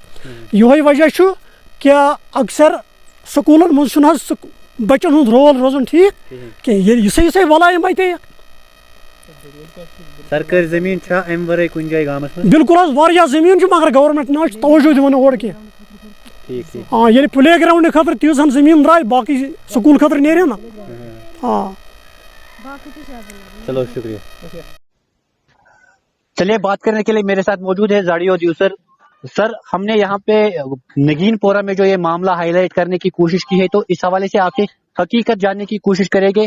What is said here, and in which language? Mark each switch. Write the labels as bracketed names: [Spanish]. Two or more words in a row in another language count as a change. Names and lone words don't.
[Kashmiri] یِہوے وجہ چھُ کہ اکثر سکوٗلن منٛز چھُنہٕ حظ بچن ہُنٛد رول روزان ٹھیٖک کینٛہہ. ییٚلہِ یِژھے ولا یِم اَتہِ سرکٲرۍ زٔمیٖن چھا اَمہِ ورٲے کُنہِ جایہِ گامس منٛز؟ بالکل حظ واریاہ زٔمیٖن چھُ مگر گورمنٹ نہ حظ چھُ توجہ دِوان اور کینٛہہ. ییٚلہِ پلے گراونڈٕ خٲطرٕ تیٖژ زٔمیٖن درٛاے باقٕے سکوٗل خٲطرٕ نیرِ نا. چلو شکریہ. [Urdu] چلیے بات کرنے کے لیے میرے ساتھ موجود ہے زاڑیو دیوسر. سر ہم نے یہاں پہ نگین پورہ میں جو یہ معاملہ ہائی لائٹ کرنے کی کوشش کی ہے تو اس حوالے سے آپ سے حقیقت جاننے کی کوشش کریں گے.